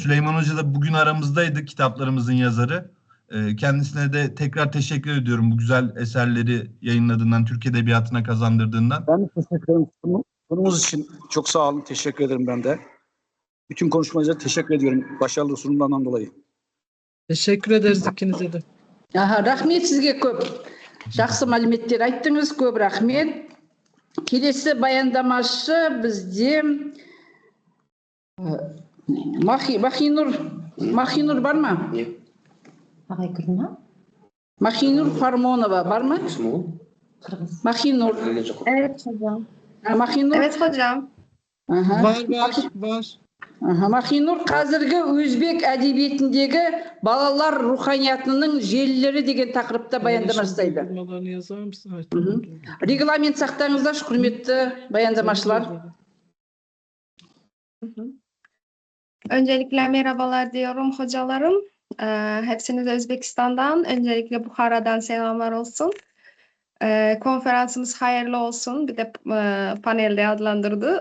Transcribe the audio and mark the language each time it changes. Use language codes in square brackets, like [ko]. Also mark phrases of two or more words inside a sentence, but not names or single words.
[tr] Süleyman Hoca da bugün aramızdaydı, kitaplarımızın yazarı. Kendisine de tekrar teşekkür ediyorum bu güzel eserleri yayınladığından, Türk Edebiyatı'na kazandırdığından. Ben de teşekkür ederim. Sunumunuz için çok sağ olun. Teşekkür ederim ben de. Bütün konuşmacılara teşekkür ediyorum. Başarılı sunumlarından dolayı. Teşekkür ederiz ikinize de. [kk] Rahmet sizge көп. Жақсы мәліметтер айттыңыз, көп рахмет. Келесі баяндамашы бізде Махинур бар ма? Махинур Фармонова бар ма? Махинур. [tr] Evet hocam. [kk] Махинур. [tr] Evet hocam. Var. [kk] Махинур қазіргі өзбек әдебиетіндегі балалар руханиятының желілері деген тақырыпта баяндама жасайды. [tr] Yazar mısın? [kk] Регламент сақтаңыздар, құрметті баяндамашылар. [tr] Öncelikle merhabalar diyorum hocalarım. Hepsinize Özbekistan'dan, öncelikle Bukhara'dan selamlar olsun. Konferansımız hayırlı olsun. Bir de panelde adlandırdı.